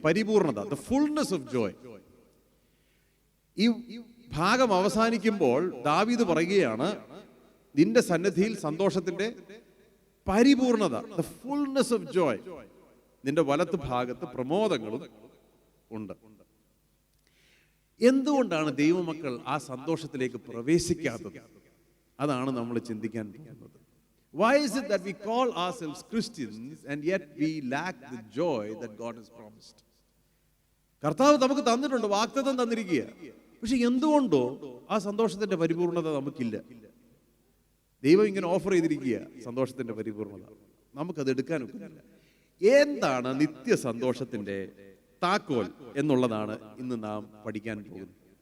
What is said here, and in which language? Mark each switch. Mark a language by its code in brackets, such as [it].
[ml] പരിപൂർണത, [en] The fullness of joy. [ml] ഈ ഭാഗം അവസാനിക്കുമ്പോൾ ദാവീദ് പറയുകയാണ്, നിന്റെ സന്നിധിയിൽ സന്തോഷത്തിന്റെ പരിപൂർണത, ദ ഫുൾനെസ് ഓഫ് ജോയ്, നിന്റെ വലത്ത് ഭാഗത്ത് പ്രമോദങ്ങളും ഉണ്ട്. എന്തുകൊണ്ടാണ് ദൈവമക്കൾ ആ സന്തോഷത്തിലേക്ക് പ്രവേശിക്കാത്തത്? അതാണ് നമ്മൾ ചിന്തിക്കാൻ പോകുന്നത്. [en] Why is it that we call ourselves Christians and yet we lack the joy that God has promised? [ml] കർത്താവ് നമുക്ക് തന്നിട്ടുണ്ട്, വാഗ്ദത്തം തന്നിരിക്കുക. പക്ഷെ എന്തുകൊണ്ടോ ആ സന്തോഷത്തിന്റെ പരിപൂർണത നമുക്കില്ല. ദൈവം ഇങ്ങനെ ഓഫർ ചെയ്തിരിക്കുക സന്തോഷത്തിന്റെ പരിപൂർണത, നമുക്കത് എടുക്കാൻ ഒക്കില്ല. എന്താണ് നിത്യ സന്തോഷത്തിന്റെ താക്കോൽ എന്നുള്ളതാണ് ഇന്ന് നാം പഠിക്കാൻ പോകുന്നത്.